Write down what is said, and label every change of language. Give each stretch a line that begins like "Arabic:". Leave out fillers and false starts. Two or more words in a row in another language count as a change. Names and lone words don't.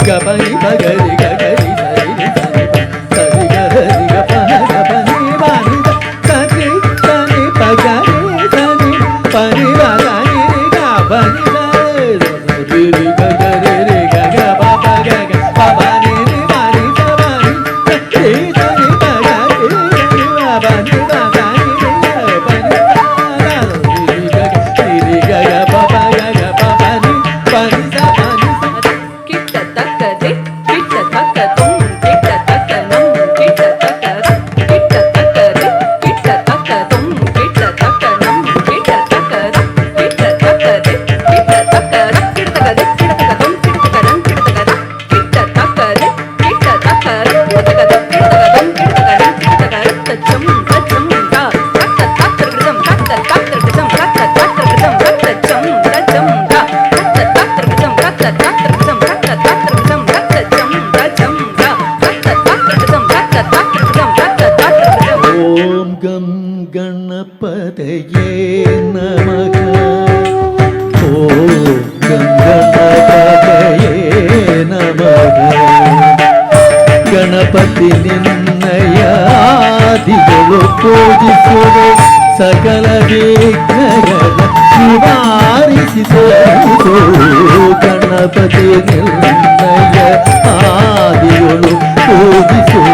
Sanskrit: pani pa ga ri ga ri sa ri sa ri ga ri ga pa ga pa ni ba ni sa ri sa ni pa ga ri sa ni pa ni ba ga ni ri ga pa ni sa ri ri ga ri ri ga ga pa pa ga ga pa pa ni ri ba ni sa ba ni sa ri sa ni pa ga ri ri ba ba ni ba ga ni ri ga pa ni sa ri ri ga ga pa pa ga ga pa pa ni pa ni sa pa ni sa ಕಿಟ್ಟ ತಕ್ಕದೆ ಕಿಟ್ಟ ತಕ್ಕ ತುಂ ಕಿಟ್ಟ ತಕ್ಕ ನಂ ಕಿಟ್ಟ ತಕ್ಕ ಕಿಟ್ಟ ತಕ್ಕದೆ ಕಿಟ್ಟ ತಕ್ಕ ತುಂ ಕಿಟ್ಟ ತಕ್ಕ ನಂ ಕಿಟ್ಟ ತಕ್ಕ ಕಿಟ್ಟ ತಕ್ಕದೆ ಕಿಟ್ಟ ತಕ್ಕ ಕಿಟ್ಟ ತಕ್ಕದೆ ಕಿಟ್ಟ ತಕ್ಕ ತುಂ ಕಿಟ್ಟ ತಕ್ಕ ನಂ ಕಿಟ್ಟ ತಕ್ಕ ಕಿಟ್ಟ ತಕ್ಕದೆ ಕಿಟ್ಟ ತಕ್ಕ ಕಿಟ್ಟ ತಕ್ಕದೆ ಕಿಟ್ಟ ತಕ್ಕ ತುಂ ಕಿಟ್ಟ ತಕ್ಕ ನಂ ಕಿಟ್ಟ ತಕ್ಕ ತಚ್ಚಂ ತಚ್ಚಂ ತಾ ತಕ್ಕ ತಕ್ಕ ಗಿಡಂ ತಕ್ಕ ತಕ್ಕ ಗಿಡಂ ತಕ್ಕ ತಕ್ಕ ಗಿಡಂ ತಕ್ಕ ಚಂ ತಚ್ಚಂ ತಾ ತಕ್ಕ ತಕ್ಕ ಗಿಡಂ ತಕ್ಕ ತಕ್ಕ ಗಿಡಂ ತಕ್ಕ ತಕ್ಕ ಗಿಡಂ ತಕ್ಕ ಚಂ ತಚ್ಚಂ ತಾ ತಕ್ಕ ತಕ್ಕ ಗಿಡಂ ತಕ್ಕ ತಕ್ಕ ಗಿಡಂ ತಕ್ಕ ತಕ್ಕ ಗಿಡಂ ಓಂ ಗಂ ಗಣಪತಯೇ ನಮಃ ಓಂ ಗಂ ಗಣಪತಯೇ ನಮಃ
Kannada: ಗಣಪತಿ ನಿನ್ನಯ ಆದಿಗಳು ಪೂಜಿಸುವೆ ಸಕಲ ವಿಘ್ನಗಳ ನಿವಾರಿಸಿ ತೋರಿಸು ಗಣಪತಿ ನಿನ್ನಯ ಆದಿಗಳು ಪೂಜಿಸುವೆ